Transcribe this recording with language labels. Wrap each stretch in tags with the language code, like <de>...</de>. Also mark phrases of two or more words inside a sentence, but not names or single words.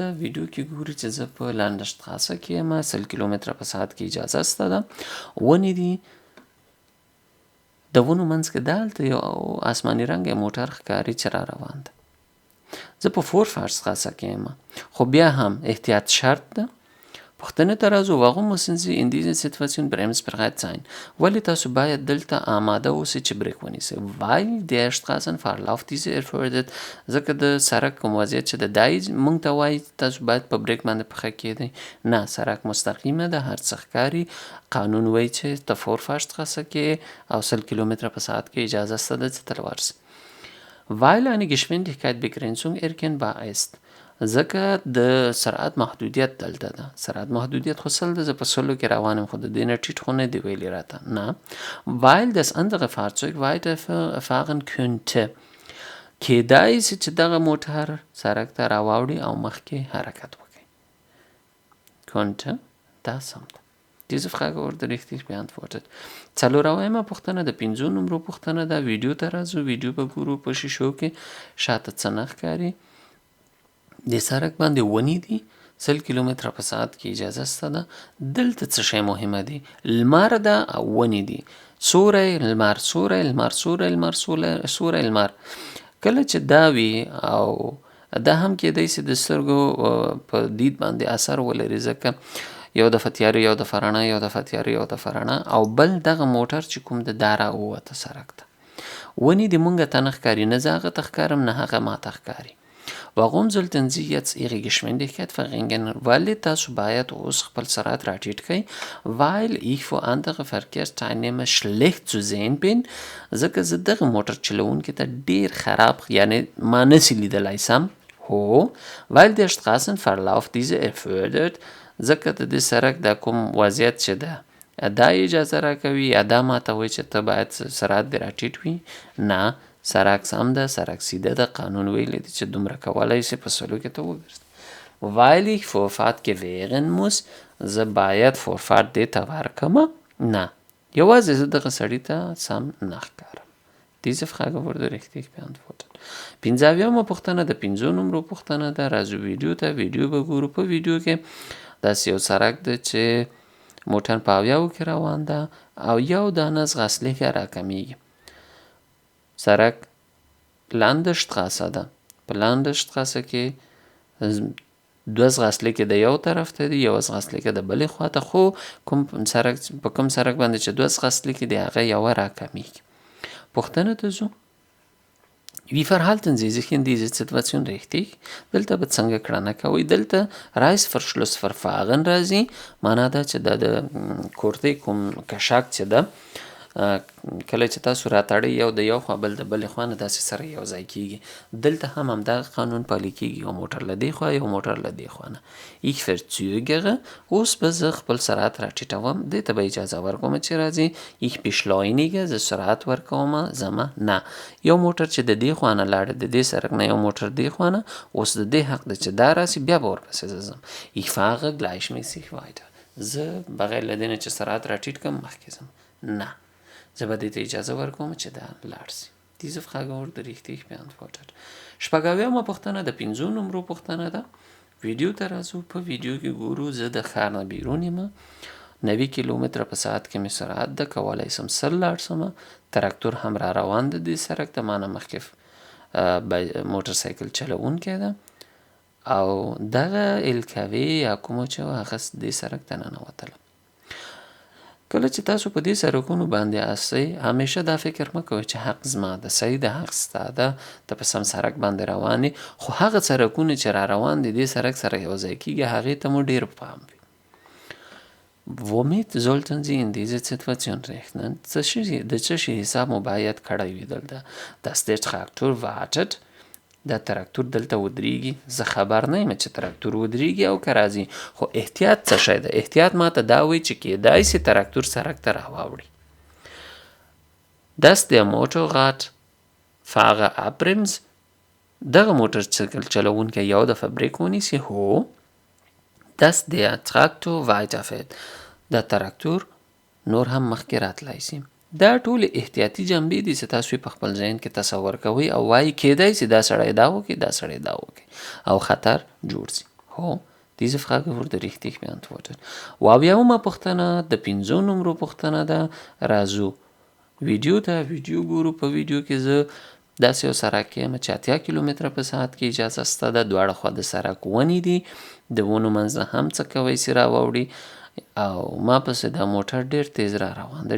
<ps>ویډیو کې ګورو چې زه په لانډشټراسه کې یم. 100 کیلومتره په ساعت کې اجازه شته ده. ونې دي. د ونو منځ کې دلته یو آسماني رنګه موټر ښکاري چې را روان ده. زه په فورفاشتstraße کې یم. خو بیا هم احتیاط شرط ده. پوښتنې ته راځو.</ps> <de>Warum müssen Sie in dieser Situation bremsbereit sein?</de> <ps>ولې تاسو باید دلته آماده اوسئ چې بریک ونیسئ.</ps> <de>Weil der Straßenverlauf diese erfordert.</de> <ps>ځکه د سرک کوم وضعیت چې د دای موږ ته وایي تاسو باید په بریک باندې پښه کېږدئ. نه سرک مستقیمه ده. هر څه ښکاري. قانون وایي چې ته فورفاشتstraße کې او 100 کیلومتره په ساعت کې اجازه شته ده چې تر ورسې.</ps> <de>Weil eine Geschwindigkeitsbegrenzung erkennbar ist.</de> <ps>ځکه د سرعت محدودیت دلته ده. سرعت محدودیت خو 100 ده. زه په 100 کې روان یم خو د دې نه ټیټ خو نه دی ویلي راته.</ps> <de>نه Weil das andere Fahrzeug weiterfahren könnte.</de> <ps>کېدای شي چې دغه موټر سرک ته راواوړي او مخکې حرکت وکړي. Könnte دا سم ده.</ps> <de>Diese Frage wurde richtig beantwortet.</de> <ps>4 پوښتنه د 5 نمرو پوښتنه ده. ویډیو ته راځو. ویډیو به ګورو. په شیشو کې شاته څه نه ښکاري. د سرک باندې ونې دي. 100 کیلومتره په ساعت کې اجازه شته ده. دلته څه شی مهمه دي؟ لمر ده او ونې دي. سوری لمر سوری لمر سوری لمر سوری لمر. کله چې دا وي او دا هم کېدای شي د سترګو په دید باندې اثر ولري. ځکه یو دفعه تیاره یو دفعه رڼا یو دفعه تیاره یو دفعه رڼا او بل دغه موټر چې کوم د دا راووته سرک ته. ونې دې مونږ ته نه ښکاري. نه زه هغه ته ښکارم نه هغه ما ته ښکاري.</ps> <de>Warum sollten Sie jetzt Ihre Geschwindigkeit verringern?</de> <ps>ولې تاسو باید اوس خپل سرعت راټیټ کړئ.</ps> <de>Weil ich vor andere Verkehrsteilnehmer schlecht zu sehen bin.</de> <ps>ځکه زه دغه موټر چلوونکي ته ډیر خراب یعنی ما نسي لیدلی سم.</ps> <de>هو Weil der Straßenverlauf diese erfordert.</de> <ps>ځکه د دې سرک دا کوم وضعیت چې ده دا اجازه راکوي یا دا ماته وایي چې ته باید سرعت دې راټیټ وي. نه سرک سم ده. سرک سیده ده. قانون ویلی دی چې دومره کولی شي په 100 کې ته وګرځې.</ps> <de>weil ich Vorfahrt gewähren muss</de> <ps>زه باید فورفارت دې ته ورکړم نه یوازې زه دغه سړي ته سم نه ښکارم.</ps> <de>Diese Frage wurde richtig beantwortet.</de> <ps>15مه پوښتنه د 5 نمرو پوښتنه ده. راځو ویډیو ته ویډیو به ګورو. په ویډیو کې داسې یو سړک ده چې موټر په 70 کې روان ده او یو دانه ځغاسلیکه راکمیږي. سړک لانده شتراسه ده. په لانده شتراسه کې دوه ځغاسلیکې د یو طرف ته دي، یو ځغاسلیکه د بلې خوا ته، خو په کوم سړک باندې چې دوه ځغاسلیکې دي هغه یوه راکمیږي. پوښتنې ته راځو.</ps> <de>Wie verhalten Sie sich in dieser Situation richtig?</de> <ps>دلته به څنګه کړنه کوئ؟ دلته Reißverschlussverfahren راځي. معنا دا چې د کورتۍ کوم کشاک چې ده کله چې تاسو راتړئ یو د یو خوا بل د بلې خوا نه داسې سره یو ځای کیږي. دلته هم همدغه قانون پلی کیږي، یو موټر له دې خوا یو موټر له دې خوا نه.</ps> <de>Ich verzögere.</de> <ps>اوس به زه خپل سرعت راټیټوم. دې ته به اجازه ورکوم چې راځي</ps> <de>ich beschleunige.</de> <ps>زه سرعت ورکوم زما نه. یو موټر چې د دې خوا نه لاړ د دې سړک نه یو موټر دې خوا نه، اوس د دې حق ده چې دا راسي بیا به ورپسې زه ځم.</ps> <de>Ich fahre gleichmäßig weiter.</de> <ps>زه بغیر له دې نه چې سرعت راټیټ کړم مخکې ځم نه. زه به دې ته اجازه ورکوم چې دا لاړ سي.</ps> <de>Diese Frage wurde richtig beantwortet.</de> <ps>شپږویمه پوښتنه د 5 نمرو پوښتنه ده. ویډیو ته راځو. په ویډیو کې ګورو زه د ښار نه بیرون یم. 90 کیلومتره په ساعت کې مې سرعت ده. کولی سم 100 لاړ سم. تراکتور هم را روان ده دې سړک ته. ما نه مخکې موټر سایکل چلوونکی ده او دغه الکاوې یا کومه چې وه هغه دې سړک ته ننوتله. کله چې تاسو په دې سړکونو باندې اسئ همیشه دا فکر مه کوئ چې حق زما ده، صحیح ده، حق ستا ده، ته په سم سړک باندې روان یې، خو هغه سړکونه چې را روان دي دې سړک سره یو ځای کېږي هغې ته مو ډېر پام وي.</ps> <de>Womit sollten Sie in dieser Situation rechnen?</de> <ps>د څه شي حساب مو باید کړی وي دلته.</ps> <de>Dass der Traktor wartet.</de> <ps>دا تراکتور دلته ودرېږي. زه خبر نه یم چې تراکتور ودرېږي او که راځي، خو احتیاط څه شی ده؟ احتیاط ماته دا وایي چې کیدای سي تراکتور سړک ته راواوړي.</ps> <de>Dass der Motorradfahrer abbremst.</de> <ps>دغه موټر سایکل چلوونکی یو دفعه بریک ونیسي. هو.</ps> <de>Dass der Traktor weiterfährt.</de> <ps>دا تراکتور نور هم مخکې راتلی سي. دا ټول احتیاطي جنبې دي چې تاسو په خپل ذهن کې تصور کوئ او وایي کیدای سي دا سړی دا وکړي، دا سړی دا وکړي او خطر جوړ سي. هو.</ps> <de>Diese Frage wurde richtig beantwortet.</de> <ps>اویاومه پوښتنه د 5 نمرو پوښتنه ده. راځو ویډیو ته. ویډیو ګورو. په ویډیو کې زه داسې یو سړک کې یم چې 80 کیلومتره په ساعت کې اجازه شته ده. دواړه خوا د سړک ونې دي. د ونو منځ نه هم څه کوی سي راواوړي او ما پسې دا موټر ډېر تیز را روان ده.</ps>